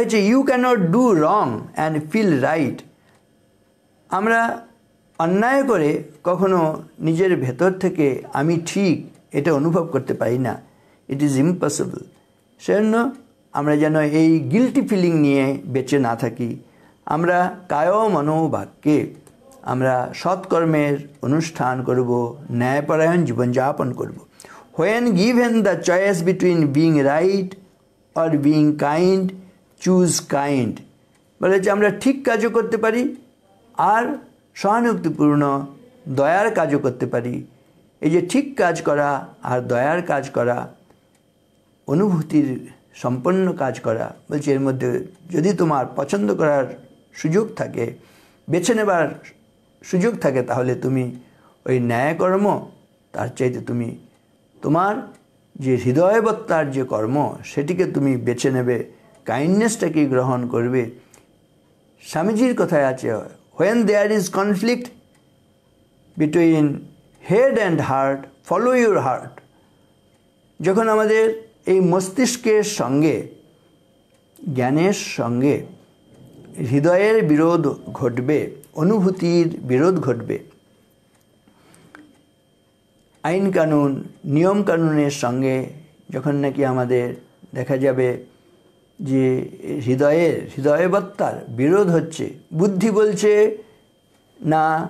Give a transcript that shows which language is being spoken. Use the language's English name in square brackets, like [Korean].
[English] You can't do wrong and feel right. [Bangla] আমরা অন্যায় করে কখনো নিজের ভেতর থেকে আমি ঠিক এটা অনুভব করতে পারি না, [English] It is impossible. [Bangla] সেজন্য আমরা যেন এই গিল্টি ফিলিং নিয়ে বেঁচে না থাকি। আমরা কায় মনোবাক্যে আমরা সৎকর্মের অনুষ্ঠান করব, ন্যায়পরায়ণ জীবনযাপন করব। [English] When given the choice between being right or being kind, choose kind। [Bangla] বলেছে আমরা ঠিক কাজও করতে পারি আর সহানুভূতিপূর্ণ দয়ার কাজও করতে পারি। এই যে ঠিক কাজ করা আর দয়ার কাজ করা, অনুভূতির সম্পন্ন কাজ করা, বলছে এর মধ্যে যদি তোমার পছন্দ করার সুযোগ থাকে, বেছে নেবার সুযোগ থাকে, তাহলে তুমি ওই ন্যায়কর্ম তার চাইতে তুমি তোমার যে হৃদয়বত্তার যে কর্ম সেটিকে তুমি বেছে নেবে, কাইন্ডনেসটাকে গ্রহণ করবে। স্বামীজির কথায় আছে [English] when there is conflict between head and heart, follow your heart। [Bangla] যখন আমাদের এই মস্তিষ্কের সঙ্গে, জ্ঞানের সঙ্গে হৃদয়ের বিরোধ ঘটবে, অনুভূতির বিরোধ ঘটবে, আইন কানুন নিয়ম কানুনের সঙ্গে যখন নাকি আমাদের দেখা যাবে যে হৃদয়বত্তার বিরোধ হচ্ছে, বুদ্ধি বলছে না